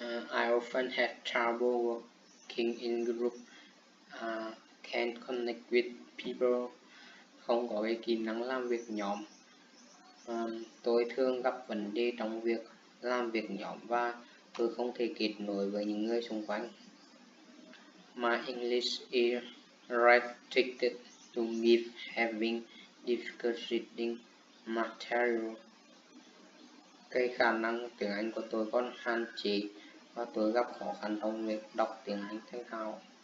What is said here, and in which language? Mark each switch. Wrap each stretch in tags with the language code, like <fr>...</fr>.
<en>I often have trouble working in group. Can't connect with people.</en> <vi>Không có cái kỹ năng làm việc nhóm. Tôi thường gặp vấn đề trong việc làm việc nhóm và tôi không thể kết nối với những người xung quanh.</vi> <en>My English is restricted to me having difficult reading material.</en> <vi>Cái khả năng tiếng Anh của tôi còn hạn chế và tôi gặp khó khăn trong việc đọc tiếng Anh thành thạo.</vi>